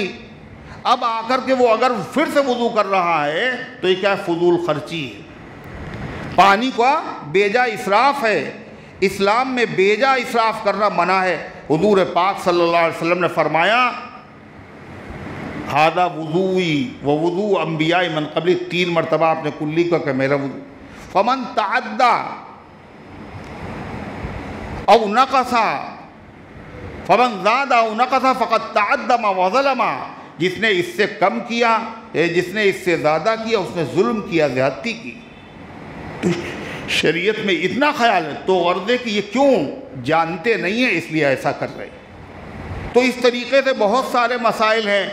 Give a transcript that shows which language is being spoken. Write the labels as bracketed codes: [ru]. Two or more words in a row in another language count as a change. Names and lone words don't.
[ur] اب آ کر کے وہ اگر پھر سے وضو کر رہا ہے تو یہ کیا فضول خرچی ہے، پانی کا بیجا اسراف ہے۔ اسلام میں بیجا اسراف کرنا منع ہے۔ حضور پاک [ar] صلی اللہ علیہ وسلم [ur] نے فرمایا، [ar] ھذا وضوئی ووضوء انبیاء من قبلی، [ur] 3 مرتبہ آپ نے کلی کا کہ میرا وضو، [ar] فمن تعدى او نقص فمن زاد او نقص فقد تعدى وظلم، [ur] جس نے اس سے کم کیا، جس نے اس سے زیادہ کیا، اس نے ظلم کیا، زیادتی کی۔ تو شریعت میں اتنا خیال ہے، تو غرض ہے کہ یہ کیوں جانتے نہیں ہیں اس لیے ایسا کر رہے۔ تو اس طریقے سے بہت سارے مسائل ہیں۔